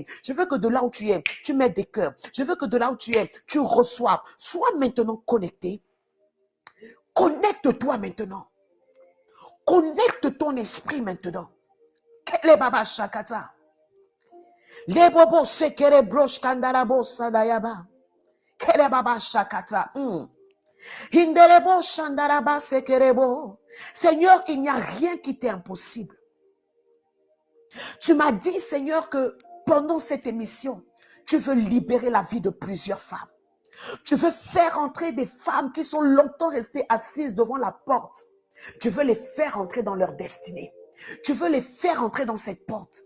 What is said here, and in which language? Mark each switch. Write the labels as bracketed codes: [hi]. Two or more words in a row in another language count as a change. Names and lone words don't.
[fr] Je veux que de là où tu es, tu mets des cœurs. Je veux que de là où tu es, tu reçoives. Sois maintenant connecté. Connecte-toi maintenant. Connecte ton esprit maintenant. Les baba shakata. Les bobos sekere brosh kandarabo sadayaba. Kele baba shakata. Hinderebo shandaraba sekerebo. Seigneur, il n'y a rien qui t'est impossible. Tu m'as dit, Seigneur, que pendant cette émission, tu veux libérer la vie de plusieurs femmes. Tu veux faire entrer des femmes qui sont longtemps restées assises devant la porte. Tu veux les faire entrer dans leur destinée. Tu veux les faire entrer dans cette porte.